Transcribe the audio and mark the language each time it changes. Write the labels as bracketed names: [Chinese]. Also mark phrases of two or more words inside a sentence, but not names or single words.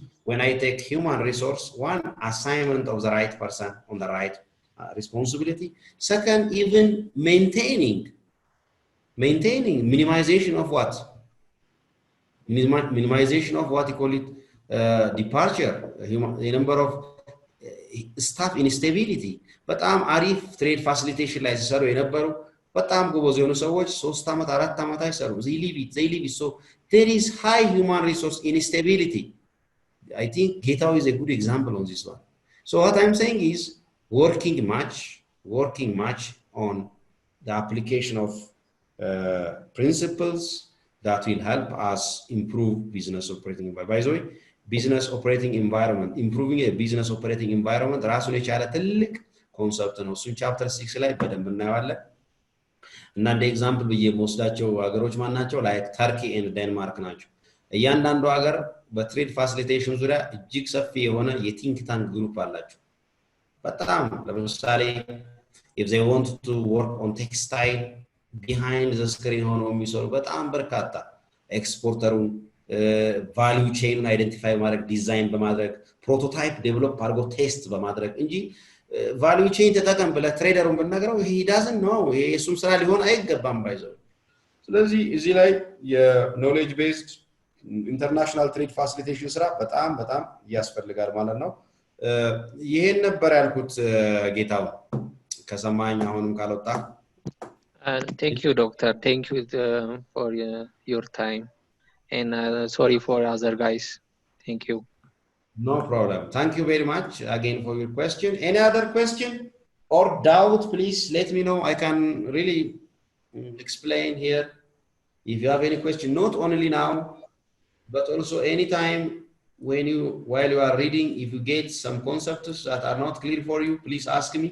[English] When I take human resource, one, assignment of the right person on the right responsibility. Second, even maintaining minimization of what? Minimization of what you call it, departure, the number of staff instability. [Amharic] በጣም አሪፍ [English] trade facilitation [Amharic] ላይ ሲሰሩ የነበሩ በጣም ጎበዝ የሆኑ ሰዎች 3 ዓመት 4 ዓመት አይሰሩ። [English] they leave it. So there is high human resource instability. I think Getau is a good example on this one. So what I'm saying is working much on the application of principles that will help us improve business operating environment. By the way, business operating environment, improving a business operating environment [Amharic] ራሱን የቻለ ትልቅ ኮንሰፕት ነው። እሱን ቻፕተር 6 ላይ በደንብ እናየዋለን። እና እንደ ኤግዛምፕል ብዬ የምወስዳቸው ሀገሮች ማን ናቸው? [English] like Turkey and Denmark [Amharic] ናቸው። እያንዳንዱ ሀገር [English] በ-trade facilitation [Amharic] ዙሪያ እጅግ ሰፊ የሆነ [English] የ-think tank group [Amharic] አላቸው። በጣም ለምሳሌ if [English] they want to work on textile behind the screen [Amharic] ሆኖ የሚሰሩ በጣም በርካታ ኤክስፖርተሩን ቫልዩ [English] chain-u identify [Amharic] ማድረግ ዲዛይን በማድረግ [English] prototype develop [Amharic] አድርጎ ቴስት በማድረግ እንጂ [English] value chain [Amharic] ተጠቀም ብለህ ትሬደሩን ብትነግረው [English] he doesn't know [Amharic] የሱም ስራ ሊሆን አይገባም ባይዘው። ስለዚህ እዚህ ላይ [English] የ-knowledge based international trade facilitation [Amharic] ስራ በጣም ያስፈልጋል ማለት ነው። ይሄን ነበር ያልኩት ጌታው ከሰማኝ አሁንም ካልወጣ [English] Thank you, doctor. Thank you for your time. And sorry for other guys. Thank you. No problem. Thank you very much again for your question. Any other question or doubt, please let me know. I can really explain here. If you have any question, not only now, but also anytime while you are reading, if you get some concepts that are not clear for you, please ask me.